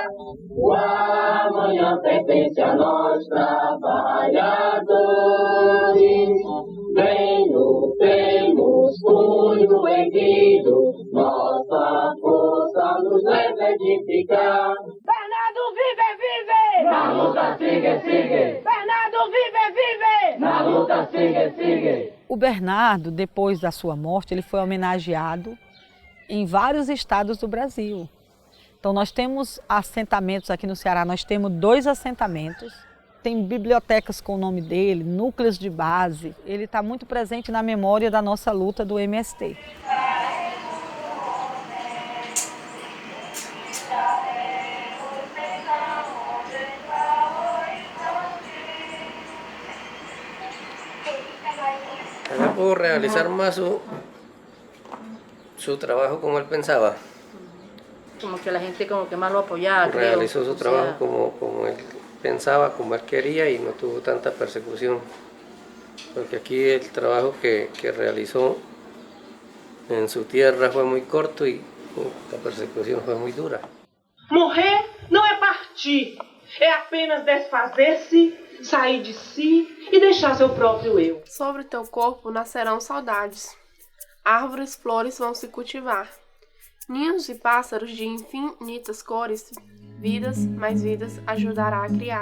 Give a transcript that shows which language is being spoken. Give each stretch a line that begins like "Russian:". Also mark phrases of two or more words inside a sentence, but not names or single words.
Portuguese: O amanhã pertence a nós, trabalhadores. Bem-no temos punho erguido, nossa força nos leva a edificar. Bernardo vive, vive! Na luta sigue, sigue! Bernardo vive, vive! Na luta sigue, sigue! O Bernardo, depois da sua morte, ele foi homenageado em vários estados do Brasil. Então nós temos assentamentos aqui no Ceará, nós temos 2 assentamentos, tem bibliotecas com o nome dele, núcleos de base, ele está muito presente na memória da nossa luta do MST.
Spanish: No pudo realizar más su trabajo como él pensaba. Como que la gente como que más lo apoyaba, Realizó creo. su trabajo como él pensaba, como él quería y no tuvo tanta persecución. Porque aquí el trabajo que realizó en su tierra fue muy corto y la persecución fue muy dura.
Portuguese: Morrer não é partir, é apenas desfazer-se, sair de si e deixar seu próprio eu. Sobre teu corpo nascerão saudades. Árvores, flores vão se cultivar. Ninhos de pássaros de infinitas cores, vidas mais vidas ajudará a criar.